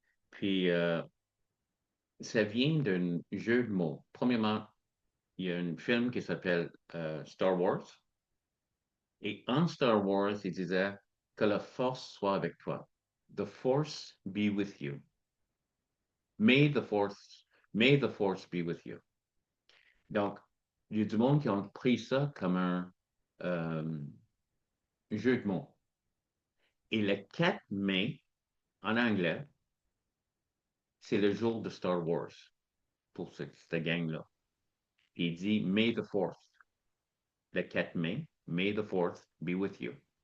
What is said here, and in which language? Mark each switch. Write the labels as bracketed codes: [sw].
[fr] Puis, ça vient d'un jeu de mots. Premièrement, il y a un film qui s'appelle Star Wars. Et en Star Wars, il disait que la force soit avec toi. [en] The force be with you. May the force be with you. [fr] Donc, il y a du monde qui ont pris ça comme un jeu de mots. Et le 4 mai, en anglais, c'est le jour de Star Wars pour cette gang-là. Il dit [en] May the 4th. [fr] Le 4 mai, [en] May the 4th be with you.